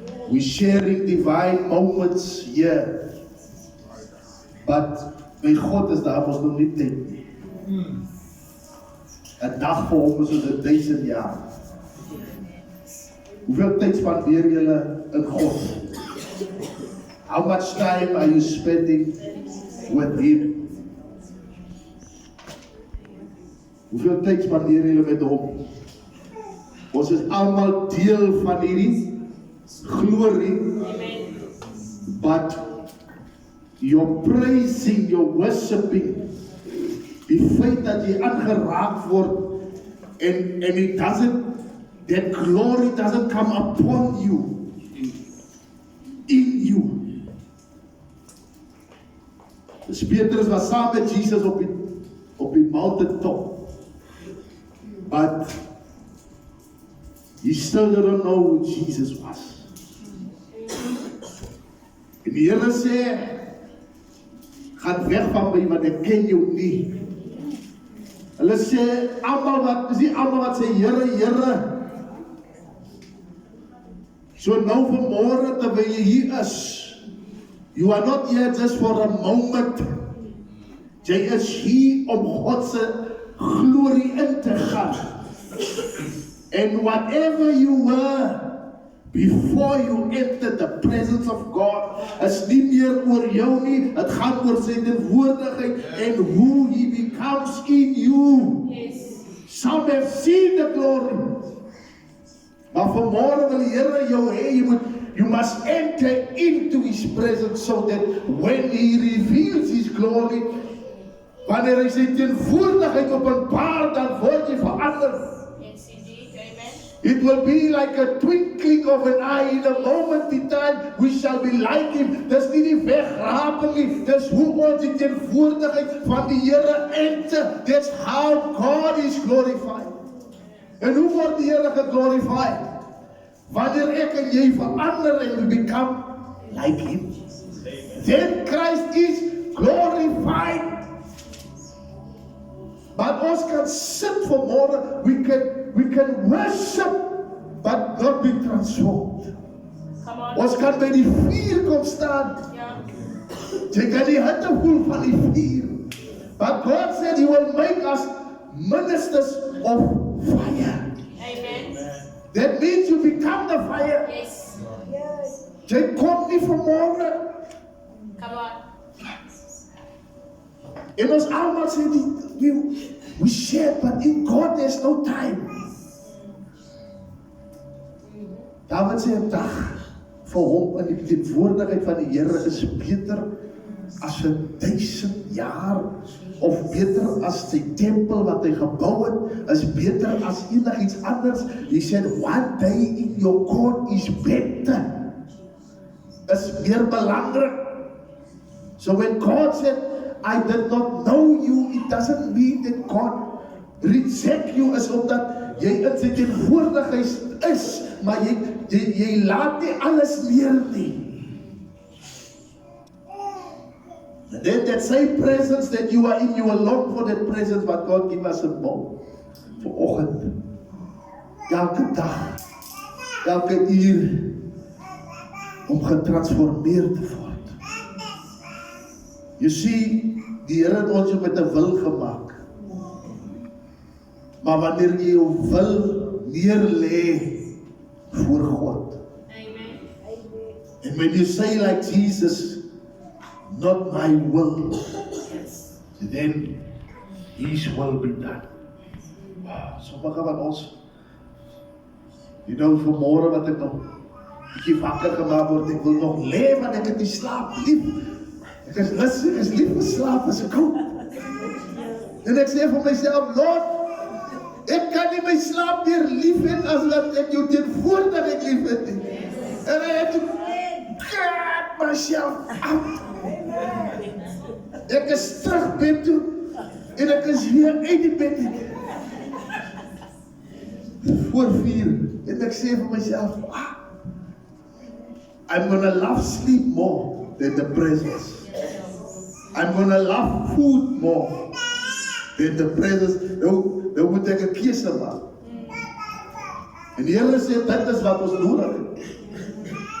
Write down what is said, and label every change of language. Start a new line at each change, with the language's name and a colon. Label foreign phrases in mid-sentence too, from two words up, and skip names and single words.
English: We're sharing divine moments here. But my God is
Afrikaans: daar ons nog nie tyd nie. 'n dag vir hom is soos 1000 jaar. Hoeveel tyd spandeer julle in God?
English: How much time are you spending with Him?
Afrikaans: Hoeveel tyd spandeer julle met hom? Ons is almal deel van hierdie glorie.
English: But your praising, your worshiping,
Afrikaans: die feit dat jy aangeraak word
English: and it doesn't, that glory doesn't come upon you, in you.
Afrikaans: Dus Petrus was saam met Jesus op die mountaintop.
English: But he still didn't know who Jesus was.
Afrikaans: En die Here sê, gaan weg van my, want ek ken jou nie. Hulle sê, is nie almal wat sê, Here, Here. So nou vanmôre terwyl jy hier is,
English: you are not here just for a moment.
Afrikaans: Jy is hier om God se glorie in te gaan.
English: And whatever you were before you entered the presence of God,
Afrikaans: is nie meer oor jou nie, het gaan oor sy teenwoordigheid
English: and who He becomes in you. Yes. Some have seen the glory.
Afrikaans: Maar vanmôre wil die Here jou hê,
English: you must enter into His presence so that when He reveals His glory,
Afrikaans: wanneer hy sy teenwoordigheid openbaar, dan word jy verander.
English: Yes, indeed. Amen. It will be like a twinkling of an eye. In a moment in time, we shall be like Him.
Afrikaans: Dis nie die wegraping nie. Dis hoe ons die teenwoordigheid van die Here enter.
English: That's how God is glorified.
Afrikaans: En hoe word die Here geglorified? Wanneer ek en jy verander en
English: we become like Him. Then Christ is glorified.
Afrikaans: But ons kan sit vanmôre,
English: we can worship, but not be transformed.
Afrikaans: Ons kan by die vuur kom staan. Jy kan die hitte voel van die vuur.
English: But God said He will make us ministers of fire. Amen. That means you become the fire. Yes.
Afrikaans: Jy kom nie vanmôre.
English: Come on.
Afrikaans: En ons almal sê
English: we share, but in God there's no time.
Afrikaans: David sê 'n dag vir hom in die teenwoordigheid van die Here is beter as 1000 jaar, of beter as die tempel wat hy gebou het, is beter as enigiets anders.
English: He said, one day in your court is better.
Afrikaans: Is meer belangrik.
English: So when God said, I did not know you, it doesn't mean that God reject you,
Afrikaans: is omdat jy in sy teenwoordigheid is, maar jy laat nie alles meer nie.
English: And then that same presence that you are in, you will long for that presence, but God give us a
Afrikaans: bom vir oggend. Elke dag, elke uur, om getransformeer te word.
English: You see,
Afrikaans: die Here het ons met 'n wil gemaak. Maar wanneer jy jou wil neerlê voor God.
English: Amen. And when you say like Jesus, not my will, then His will be done.
Afrikaans: Sommige van ons, vanmôre wat ek nog bietjie wakker gemaak word, ek wil nog lê, want ek het nie slaap lief. Ek is lustig, ek is lief vir slaap, as ek koud. En ek sê vir myself, Lord, ek kan nie my slaap meer lief hê, as dat ek jou teenwoordigheid lief het nie.
English: En I have to get myself out.
Afrikaans: Ek is terug bed toe, en ek is weer uit die bed toe. Voor 4, en ek sê vir myself,
English: I'm gonna love sleep more than the presence. I'm gonna love food more than the presence.
Afrikaans: Nou moet ek 'n keuse maak. En die Here sê, dit is wat ons nodig het.